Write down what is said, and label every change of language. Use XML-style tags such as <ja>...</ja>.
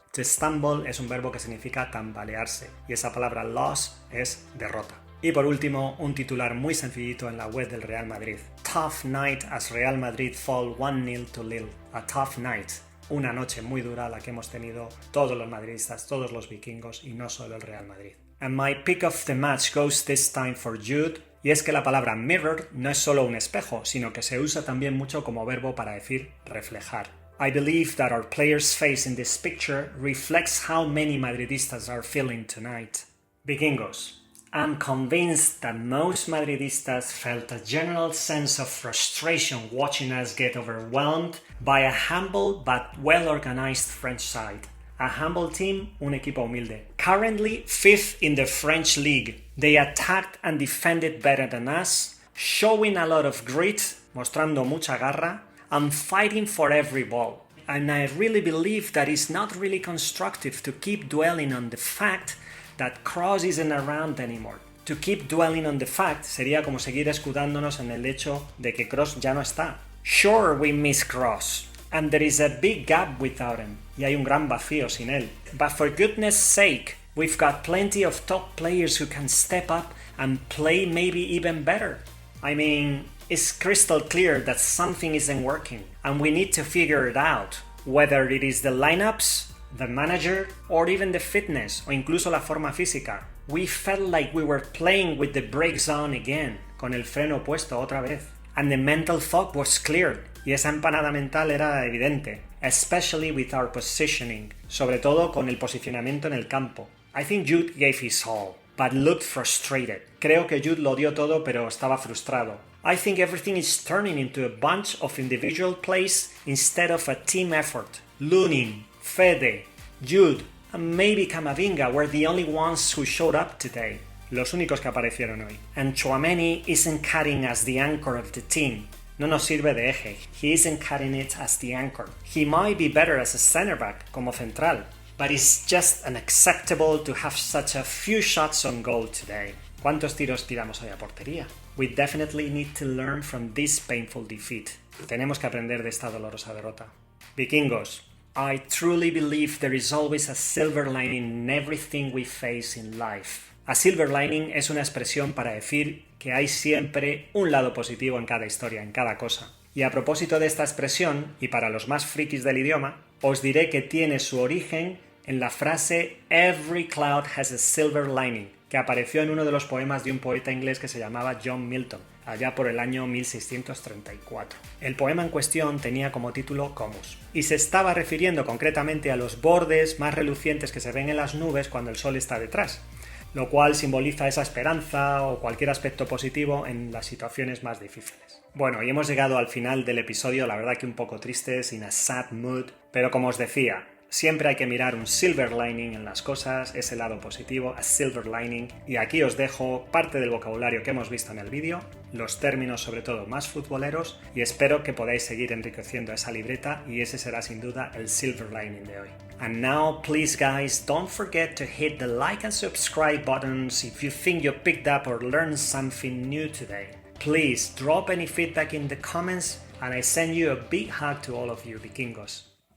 <en>To stumble</en> <es>es un verbo que significa tambalearse, y esa palabra loss es derrota. Y por último, un titular muy sencillito en la web del Real Madrid.</es> <en>Tough night as Real Madrid fall 1-0 to Lille. A tough night.</en> <es>Una noche muy dura la que hemos tenido todos los madridistas, todos los vikingos y no solo el Real Madrid.</es> <en>And my pick of the match goes this time for Jude.</en> <es>Y es que la palabra mirror no es solo un espejo, sino que se usa también mucho como verbo para decir reflejar.</es> <en>I believe that our player's face in this picture reflects how many Madridistas are feeling tonight. Vikingos. I'm convinced that most Madridistas felt a general sense of frustration watching us get overwhelmed by a humble but well-organized French side. A humble team,</en> <es>un equipo humilde.</es> <en>Currently 5th in the French league. They attacked and defended better than us, showing a lot of grit,</en> <es>mostrando mucha garra,</es> <en>and fighting for every ball. And I really believe that it's not really constructive to keep dwelling on the fact that Kroos isn't around anymore. To keep dwelling on the fact</en> <es>sería como seguir escudándonos en el hecho de que Kroos ya no está.</es> <en>Sure, we miss Kroos, and there is a big gap without him.</en> <es>Y hay un gran vacío sin él.</es> <en>But for goodness sake, we've got plenty of top players who can step up and play maybe even better. I mean, it's crystal clear that something isn't working, and we need to figure it out, whether it is the lineups, the manager, or even the fitness,</en> <es>o incluso la forma física.</es> <en>We felt like we were playing with the brakes on again,</en> <es>con el freno puesto otra vez.</es> <en>And the mental fog was clear,</en> <es>y esa empanada mental era evidente,</es> <en>especially with our positioning,</en> <es>sobre todo con el posicionamiento en el campo.</es> <en>I think Jude gave his all, but looked frustrated.</en> <es>Creo que Jude lo dio todo, pero estaba frustrado.</es> <en>I think everything is turning into a bunch of individual plays instead of a team effort. Lunin, Fede, Jude, and maybe Camavinga were the only ones who showed up today.</en> <es>Los únicos que aparecieron hoy.</es> <en>And Tchouaméni isn't cutting as the anchor of the team.</en> <es>No nos sirve de eje.</es> <en>He isn't cutting it as the anchor. He might be better as a center back,</en> <es>como central,</es> <en>but it's just unacceptable to have such a few shots on goal today.</en> <es>¿Cuántos tiros tiramos hoy a portería?</es> <en>We definitely need to learn from this painful defeat.</en> <es>Tenemos que aprender de esta dolorosa derrota. Vikingos.</es> <en>I truly believe there is always a silver lining in everything we face in life. A silver lining</en> <es>es una expresión para decir que hay siempre un lado positivo en cada historia, en cada cosa. Y a propósito de esta expresión, y para los más frikis del idioma, os diré que tiene su origen en la frase</es> <en>Every cloud has a silver lining,</en> <es>que apareció en uno de los poemas de un poeta inglés que se llamaba John Milton, allá por el año 1634. El poema en cuestión tenía como título Comus, y se estaba refiriendo concretamente a los bordes más relucientes que se ven en las nubes cuando el sol está detrás, lo cual simboliza esa esperanza o cualquier aspecto positivo en las situaciones más difíciles. Bueno, y hemos llegado al final del episodio, la verdad que un poco triste,</es> <en>in a sad mood,</en> <es>pero como os decía, Siempre hay que mirar un silver lining en las cosas, ese lado positivo,</es> <en>a silver lining.</en> <es>Y aquí os dejo parte del vocabulario que hemos visto en el vídeo, los términos sobre todo más futboleros, y espero que podáis seguir enriqueciendo esa libreta y ese será sin duda el silver lining de hoy.</es> <en>And now, please guys, don't forget to hit the like and subscribe buttons if you think you picked up or learned something new today. Please drop any feedback in the comments and I send you a big hug to all of you vikingos.</en>